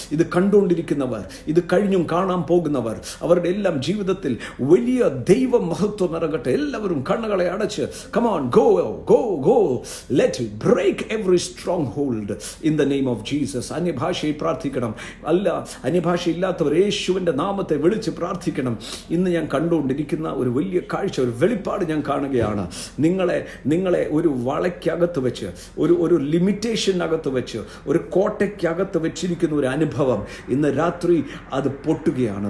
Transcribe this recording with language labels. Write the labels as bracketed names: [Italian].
[Malayalam] ഇത് കണ്ടുകൊണ്ടിരിക്കുന്നവർ, ഇത് കഴിഞ്ഞും കാണാൻ പോകുന്നവർ, അവരുടെ എല്ലാം ജീവിതത്തിൽ വലിയ ദൈവ മഹത്വം ഇറങ്ങട്ടെ. എല്ലാവരും കണ്ണുകളെ അടച്ച് [English] come on, go, let it break every stronghold in the name of Jesus. [Malayalam] അന്യഭാഷയിൽ പ്രാർത്ഥിക്കണം. അന്യഭാഷയില്ലാത്തവർ യേശുവിൻ്റെ നാമത്തെ വിളിച്ച് പ്രാർത്ഥിക്കണം. ഇന്ന് ഞാൻ കണ്ടുകൊണ്ടിരിക്കുന്ന ഒരു വലിയ കാഴ്ച, ഒരു വെളിപ്പാട് ഞാൻ കാണുകയാണ്. നിങ്ങളെ ഒരു വളയ്ക്കകത്ത് വെച്ച്, ഒരു ലിമിറ്റേഷനകത്ത് വെച്ച്, ഒരു കോട്ടയ്ക്ക് എനിക്കകത്ത് വെച്ചിരിക്കുന്ന ഒരു അനുഭവം ഇന്ന് രാത്രി അത് പൊട്ടുകയാണ്.